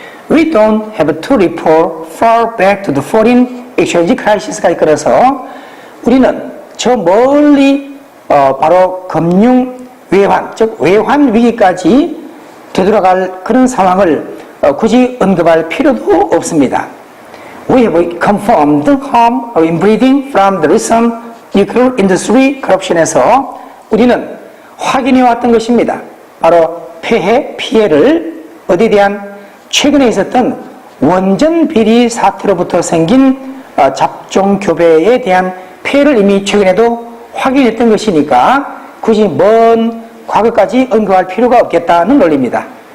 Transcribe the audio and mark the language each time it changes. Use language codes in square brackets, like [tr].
[en] We don't have to report far back to the foreign exchange crisis [ko] 까지 끌어서 우리는 저 멀리 바로 금융 외환, 즉 외환 위기까지 되돌아갈 그런 상황을 굳이 언급할 필요도 없습니다. [en] We have confirmed the harm of inbreeding from the recent nuclear industry corruption [ko] 에서 우리는 확인해왔던 것입니다. 바로 피해를 어디에 대한 최근에 있었던 원전 비리 사태로부터 생긴 잡종 교배에 대한 피해를 이미 최근에도 확인했던 것이니까 굳이 먼 과거까지 언급할 필요가 없겠다는 논리입니다.